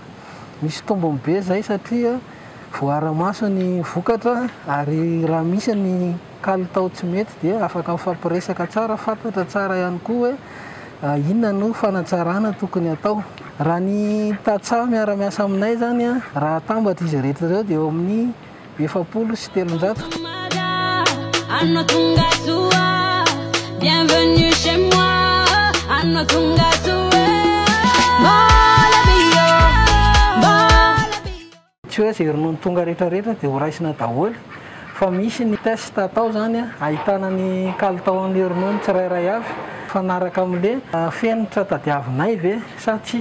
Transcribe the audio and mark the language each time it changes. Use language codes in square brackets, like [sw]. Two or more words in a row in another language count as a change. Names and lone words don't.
[mg] Misy tombony be zay satria voara-maso ny vokatra ary raha misy ny kalitao tsy mety dia afaka mifampiresaka tsara, fantatra tsara ihany koa hoe inona no fanatsarana tokony atao. Raha ny tatsaha miara-miasa aminay zany raha atambatra izy rehetra ireo dia eo amin'ny 700 sy 300. [fr] Bienvenue chez moi, [mg] tsy hoe zay ronono tonga rehetrarehetra dia ho raisina daholo fa misy ny test atao zany ahitana ny kalitaon'le ronono tsirairay avy fanaraka amin'le fenitra tadiavinay ve sa tsy.